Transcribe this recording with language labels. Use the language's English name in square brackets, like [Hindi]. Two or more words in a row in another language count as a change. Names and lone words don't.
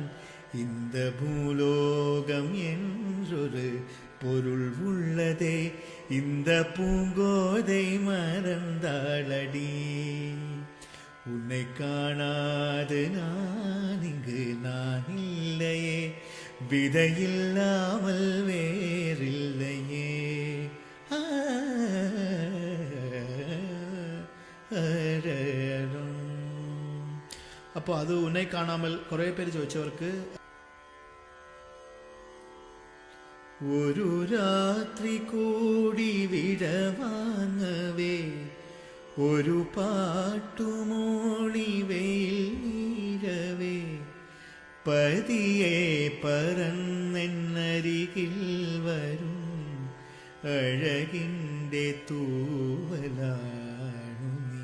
[Tamil] இந்த பூலோகம் என்றொரு பொருள் உள்ளதே, இந்த பூங்கோதை மறந்தாளடி. உன்னை காணாது நான் இங்கு நான் இல்லையே, விதையில்லாமல் வேறில்லையே. [Malayalam] അപ്പോൾ അത് [Tamil] உன்னை காணாமல் [Malayalam] കുറേ പേര് ചോദിച്ചവർക്ക് ഒരു രാത്രി കൂടി വിടവാങ്ങവേ, ഒരു പാട്ടുമോളി വെയിൽ വീഴവേ, പതിയെ പറന്നെന്നരികിൽ വരും അഴകിൻ്റെ തൂവലാണു നീ.